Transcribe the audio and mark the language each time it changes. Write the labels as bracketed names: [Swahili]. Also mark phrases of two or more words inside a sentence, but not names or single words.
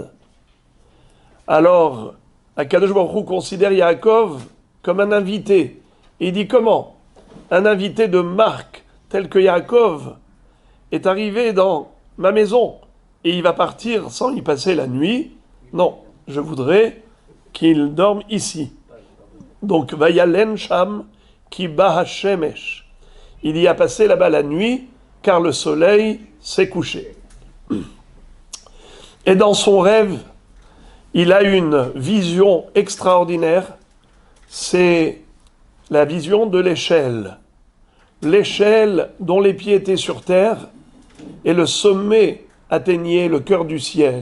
[French] Alors, [Hebrew] הקדוש ברוך הוא [French] considère Yaakov comme un invité. Et il dit comment ? Un invité de marque, tel que Yaakov, est arrivé dans ma maison et il va partir sans y passer la nuit. Non, je voudrais qu'il dorme ici. Donc, [Hebrew] וילן שם כי בא השמש. [French] Il y a passé là-bas la nuit, car le soleil s'est couché. Et dans son rêve, il a une vision extraordinaire. C'est la vision de l'échelle. L'échelle dont les pieds étaient sur terre et le sommet atteignait le cœur du ciel.